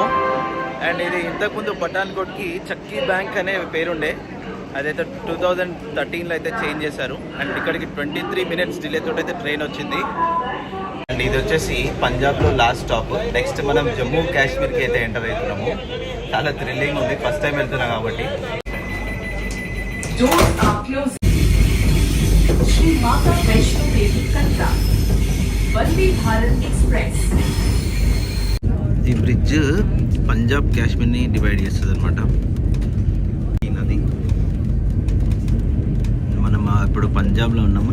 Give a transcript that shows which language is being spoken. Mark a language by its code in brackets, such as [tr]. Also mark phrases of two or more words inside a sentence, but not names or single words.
[te] అండ్ ఇది ఇంతకుముందు పఠాన్కోట్కి చక్కీ బ్యాంక్ అనే పేరుండే, అదైతే 2013లో అయితే చేంజ్ చేశారు. అండ్ ఇక్కడికి 23 minutes డిలే తోటి అయితే ట్రైన్ వచ్చింది. అండ్ ఇది వచ్చేసి పంజాబ్లో [en] last stop. [te] నెక్స్ట్ మనం జమ్మూ కాశ్మీర్కి అయితే ఎంటర్ అవుతున్నాము. చాలా థ్రిల్లింగ్ ఉంది, [en] first time [te] వెళ్తున్నాం కాబట్టి. श्री माता वैष्णो देवी कटरा वंदे भारत एक्सप्रेस. ఈ బ్రిడ్జ్ పంజాబ్ కాశ్మీర్ని డివైడ్ చేస్తుంది అనమాట. ఈ నది మనం ఇప్పుడు పంజాబ్లో ఉన్నాము.